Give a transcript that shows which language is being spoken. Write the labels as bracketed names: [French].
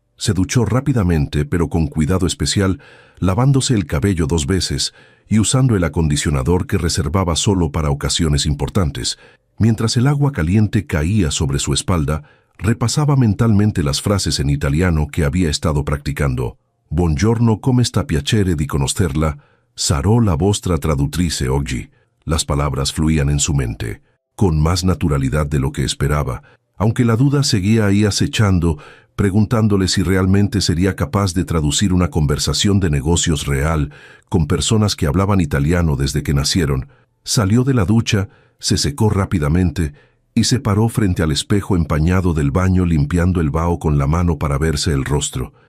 [Spanish] Se duchó rápidamente, pero con cuidado especial, lavándose el cabello 2 veces y usando el acondicionador que reservaba solo para ocasiones importantes. Mientras el agua caliente caía sobre su espalda, repasaba mentalmente las frases en italiano que había estado practicando. [Italian] «Buongiorno, come sta piacere di conoscerla. Sarò la vostra traduttrice oggi». [Spanish] Las palabras fluían en su mente, con más naturalidad de lo que esperaba, aunque la duda seguía ahí acechando, preguntándole si realmente sería capaz de traducir una conversación de negocios real con personas que hablaban italiano desde que nacieron. Salió de la ducha, se secó rápidamente y se paró frente al espejo empañado del baño, limpiando el vaho con la mano para verse el rostro.